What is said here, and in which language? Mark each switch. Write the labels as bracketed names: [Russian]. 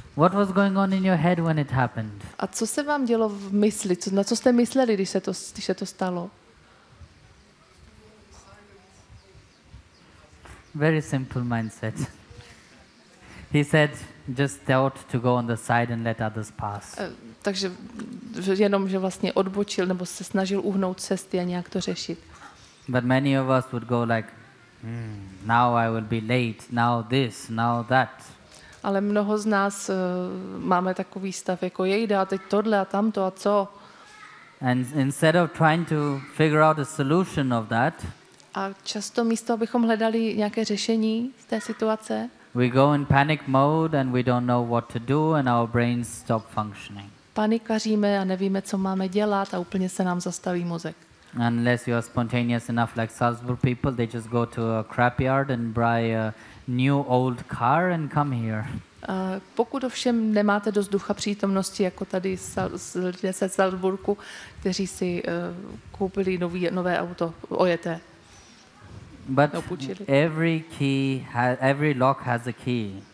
[English] What was going on in your head when it happened? [Czech] A co se vám dělo v mysli? Co, na co jste mysleli, když se to stalo? [English] Very simple mindset. He said, just thought to go on the side and let others pass. [Czech] Takže jenom, že vlastně odbočil nebo se snažil uhnout cesty a nějak to řešit. [English] But many of us would go like, now I will be late, now this, now that. [Czech] Ale mnoho z nás máme takový stav, jako jejda, teď tohle a tamto a co. [English] And instead of trying to figure out a solution of that, [Czech] a často místo, abychom hledali nějaké řešení z té situace, [English] we go in panic mode and we don't know what to do and our brains stop functioning. [Czech] Panikaříme a nevíme, co máme dělat a úplně se nám zastaví mozek. [English] Unless you are spontaneous enough like Salzburg people, they just go to a crap yard and buy a new old car and come here. [Czech] Pokud ovšem nemáte dost ducha přítomnosti, jako tady lidé se Salzburku, kteří si koupili nové auto, ojeté. [English] But every key has, every lock has a key.